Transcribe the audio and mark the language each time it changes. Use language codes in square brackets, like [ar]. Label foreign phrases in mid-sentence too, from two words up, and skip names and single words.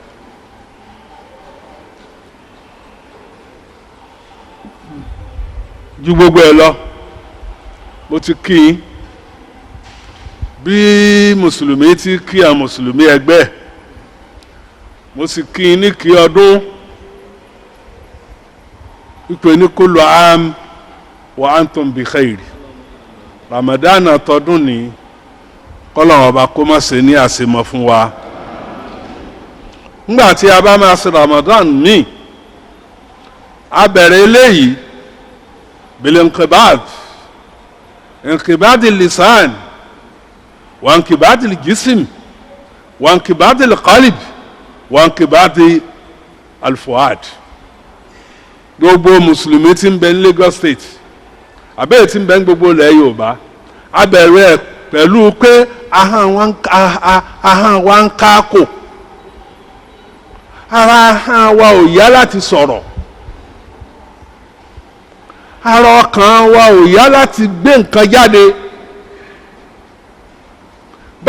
[yo] ju gbogbo ẹ lọ mo ti kí i bí mùsùlùmí ti kí àwọn mùsùlùmí ẹgbẹ́, mo sì kí i ní kí ọdún wípé ní [ar] كل عام وأنتم بخير. [yo] Ramadan tọdún ní kọ́lọ́run ọba kó má ṣe ní àṣemọ fún wa. nígbà tí a bá máa ṣe Ramadan ní a bẹ̀rẹ̀ eléyìí [ar] بالانقباض، انقباض اللسان وانقباض الجسم وانقباض القلب وانقباض الفؤاد. [yo] gbogbo mùsùlùmí tí ń bẹ ní Lagos State àbẹ́ẹ̀ tí ń bẹ ní gbogbo ilẹ̀ Yorùbá a bẹ̀rẹ̀ pẹ̀lú pé ahọ́n wa ń kákò, ara ahọ́n wa ò yá láti sọ̀rọ̀, ara ọkàn wa ò yá láti gbé nǹkan jáde.